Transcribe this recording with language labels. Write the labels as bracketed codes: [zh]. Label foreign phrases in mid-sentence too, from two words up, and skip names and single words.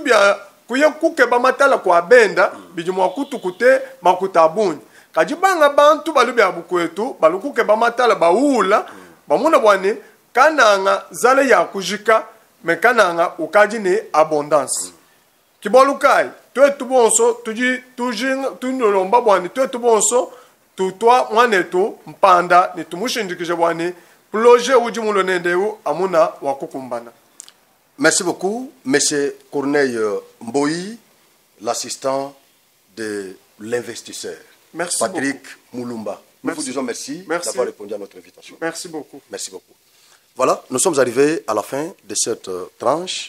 [lua] bya kuye kukeba matala kwa benda biji mwakutu kute makutabuni kajibanga bantu balubi abukwetu balukukeba matala baula bamuna bwane kananga zale ya kujika me kananga ukaji ne abondance kibolukai to tubonso tuji tunolomba bwani to tubonso tutwa mwanetu mpanda ni tumushindikije bwani projet uji mulonendeu amuna wakukumbana. [fr] Merci beaucoup, monsieur Corneille Mboyi, l'assistant de l'investisseur. Merci Patrick beaucoup. Moulumba. Nous vous disons merci d'avoir répondu à notre invitation. Merci beaucoup. Merci beaucoup. Voilà, nous sommes arrivés à la fin de cette tranche.